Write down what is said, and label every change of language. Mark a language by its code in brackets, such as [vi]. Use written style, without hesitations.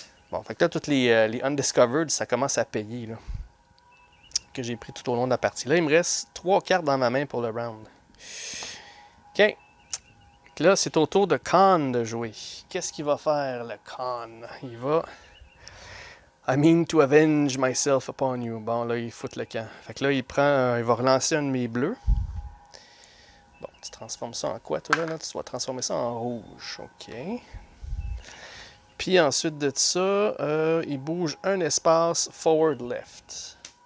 [fr] Bon, fait que là, toutes les Undiscovered, ça commence à payer, là. Que j'ai pris tout au long de la partie. Là, il me reste 3 cartes dans ma main pour le round. OK. Là, c'est au tour de Khan de jouer. Qu'est-ce qu'il va faire, le Khan? Il va... [en] I mean to avenge myself upon you. [fr] Bon, là, il fout le camp. Fait que là, il va relancer un de mes bleus. Bon, tu transformes ça en quoi, toi, là? Tu dois transformer ça en rouge. OK. Puis ensuite de ça, il bouge un espace [en] forward left.